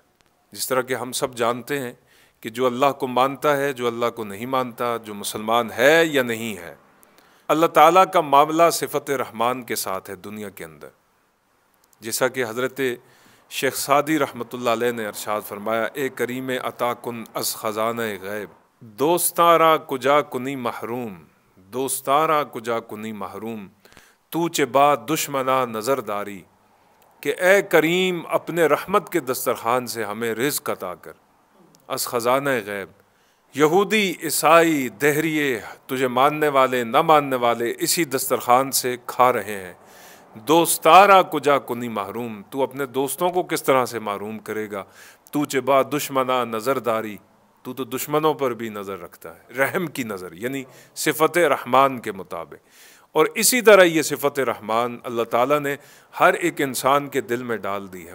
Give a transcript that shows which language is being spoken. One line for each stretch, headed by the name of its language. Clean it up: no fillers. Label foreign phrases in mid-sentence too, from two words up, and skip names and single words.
Urdu: جس طرح کہ ہم سب جانتے ہیں کہ جو اللہ کو مانتا ہے، جو اللہ کو نہیں مانتا، جو مسلمان ہے یا نہیں ہے، اللہ تعالیٰ کا معاملہ صفت رحمان کے ساتھ ہے دنیا کے اندر۔ جیسا کہ حضرت شیخ سعدی رحمۃ اللہ علیہ نے ارشاد فرمایا،
Persian: اے کریم عطا کن از خزانہ غیب، دوستاں را کجا کنی محروم، دوستاں را کجا کنی محروم، تو چے با دشمنا نظر داری،
Urdu: کہ اے کریم اپنے رحمت کے دسترخوان سے ہمیں رزق عطا کر۔
Persian: از خزانہ غیب،
Urdu: یہودی، عیسائی، دہریے، تجھے ماننے والے، نہ ماننے والے اسی دسترخوان سے کھا رہے ہیں۔
Persian: دوستارا کجا کنی محروم،
Urdu: تو اپنے دوستوں کو کس طرح سے محروم کرے گا؟
Persian: تو چبا دشمنا نظر داری،
Urdu: تو دشمنوں پر بھی نظر رکھتا ہے، رحم کی نظر، یعنی صفت رحمان کے مطابق۔ اور اسی طرح یہ صفت رحمان اللہ تعالیٰ نے ہر ایک انسان کے دل میں ڈال دی ہے۔